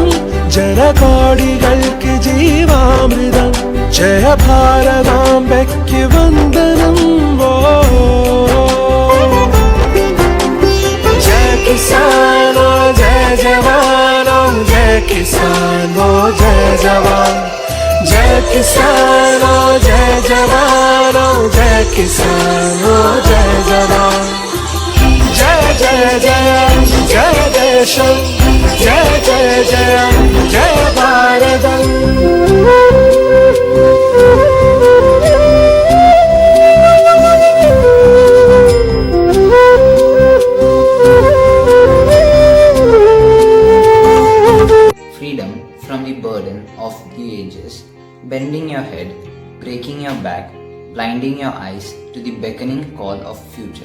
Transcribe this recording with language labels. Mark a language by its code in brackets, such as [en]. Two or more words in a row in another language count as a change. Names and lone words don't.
[ml] ജനകോടികൾക്ക് ജീവാമൃതം ജയഭാരതാംബയ്ക്ക് വന്ദനം. [hi] ओ जय किसानो जय जवानो जय किसानो जय जवान. जय किसानो जय जवानो जय किसानो जय जवान. [sa] जय जय जय जय देशम जय जय जय जय भारतम. [en] Freedom from the burden of the ages, bending your head, breaking your back, blinding your eyes to the beckoning call of future.